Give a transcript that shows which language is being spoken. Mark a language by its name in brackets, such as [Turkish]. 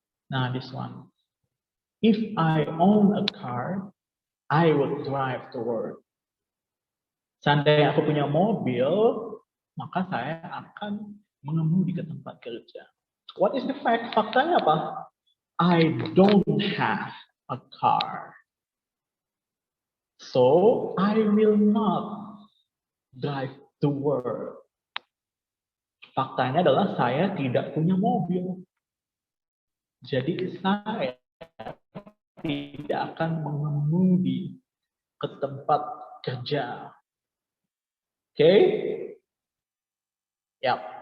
[English] Nah, this one. If I own a car, I would drive to work. [Indonesian] Seandainya aku punya mobil, maka saya akan mengemudi ke tempat kerja. [English] What is the fact? [Indonesian] Faktanya apa? [English] I don't have a car. So, I will not drive to work. [Indonesian] Faktanya adalah saya tidak punya mobil. Jadi saya tidak akan mengemudi ke tempat kerja. Oke? Yap.